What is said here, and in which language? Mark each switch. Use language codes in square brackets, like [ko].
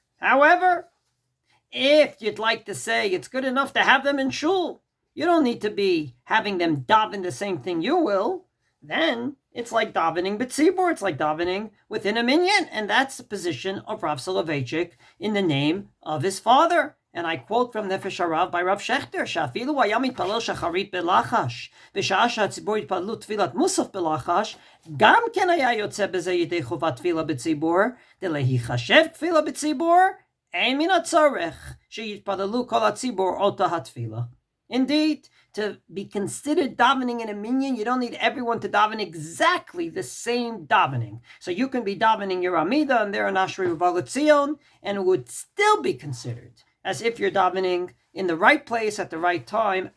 [en] However, if you'd like to say it's good enough to have them in shul, you don't need to be having them daven the same thing you will, then it's like davening b'tzibur, it's like davening within a minyan, and that's the position of Rav Soloveitchik in the name of his father. [he] And I quote from Nefesh Harav by Rav Shechter, שאפילו הוא היה מתפלל שחרית בלחש, בשעה שהציבור התפללו תפילת מוסף בלחש, גם כן היה יוצא בזה ידי חובת תפילה בציבור, דלהיחשב תפילה בציבור, אין מן הצורך שיתפללו כל הציבור אותה התפילה. [en] Indeed, to be considered davening in a minyan, you don't need everyone to daven exactly the same davening. So you can be davening your Amidah and there an Ashrei Uva L'Tzion, and it would still be considered as if you're davening in the right place at the right time.